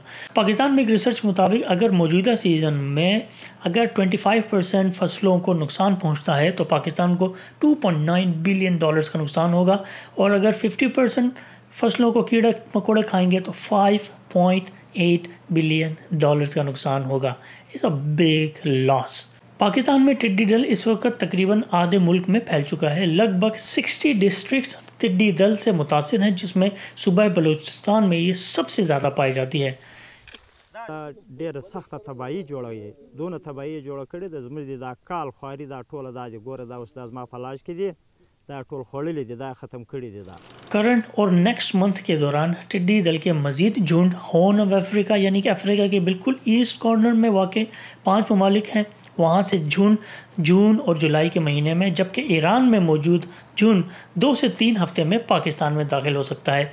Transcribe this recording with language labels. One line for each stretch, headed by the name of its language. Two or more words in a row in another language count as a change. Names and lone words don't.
Urdu: پاکستان میں ایک ریسرچ کے مطابق اگر موجودہ سیزن میں اگر 25% فصلوں کو نقصان پہنچتا ہے تو پاکستان کو $2.9 بلین کا نقصان ہوگا، اور اگر 50% فصلوں کو کیڑے مکوڑے کھائیں گے تو $5.8 بلین کا نقصان ہوگا.
English: It's a big loss.
Urdu: پاکستان میں ٹڈی دل اس وقت تقریباً آدھے ملک میں پھیل چکا ہے. لگ بھگ 60 ڈسٹرکٹ ٹڈی دل سے متاثر ہیں، جس میں صوبہ بلوچستان میں یہ سب سے زیادہ پائی جاتی ہے.
Pashto: ډېره سخته تباهي جوړوي، دونه تباهي جوړه کړې ده زموږ دا کال خواري دا ټوله دا ګوره دا اوس دا زما په لاس کې دي، دا ټول خوړلي دي، دا ختم کړي دي دا।
Urdu: کرنٹ اور
English: next month
Urdu: کے دوران ٹڈی دل کے مزید جھنڈ ہارن آف افریقہ یعنی کہ افریقہ کے بالکل
English: east corner
Urdu: میں واقع 5 ممالک ہیں، وہاں سے جون اور جولائی کے مہینے میں، جبکہ ایران میں موجود جون 2 سے 3 ہفتے میں پاکستان میں داخل ہو سکتا ہے۔